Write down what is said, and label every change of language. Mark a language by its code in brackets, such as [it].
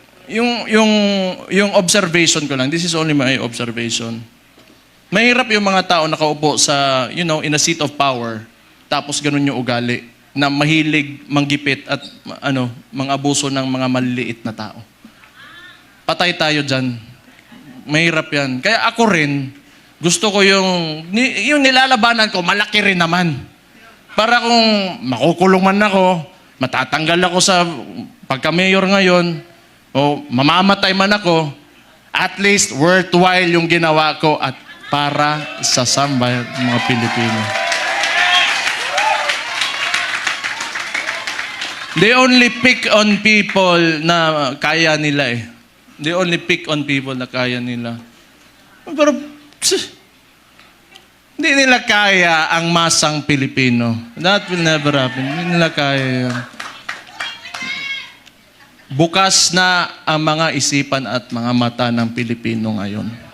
[en] yung observation ko lang, this is only my observation. [tl] Mahirap yung mga tao nakaupo sa, [en] in a seat of power, [tl] tapos ganun yung ugali, na mahilig manggipit at mga abuso ng mga maliliit na tao. Patay tayo dyan. Mahirap yan. Kaya ako rin, gusto ko yung nilalabanan ko, malaki rin naman. Para kung makukulong man ako, matatanggal ako sa pagka-mayor ngayon, o mamamatay man ako, at least worthwhile yung ginawa ko at para sa sambayan ng mga Pilipino. [en] They only pick on people [tl] na kaya nila eh. [en] They only pick on people [tl] na kaya nila. Pero, hindi nila kaya ang masang Pilipino. [en] That will never happen. [tl] Hindi nila kaya yan. Bukas na ang mga isipan at mga mata ng Pilipino ngayon.